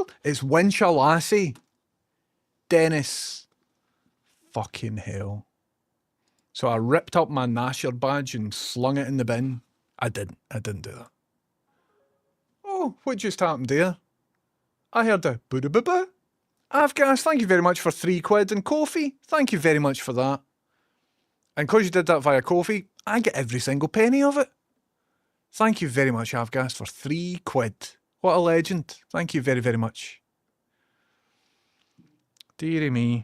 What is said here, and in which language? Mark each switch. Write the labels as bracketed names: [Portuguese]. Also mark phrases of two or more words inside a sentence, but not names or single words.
[English] It's winch a lassie. Dennis. Fucking hell. So I ripped up my Nasher badge and slung it in the bin. I didn't do that. Oh, what just happened there? I heard a boo-da-boo-boo. Avgas, thank you very much for £3 and Ko-fi. Thank you very much for that. And because you did that via Ko-fi, I get every single penny of it. Thank you very much, Avgas, for £3. What a legend. Thank you very, very much. Dearie me.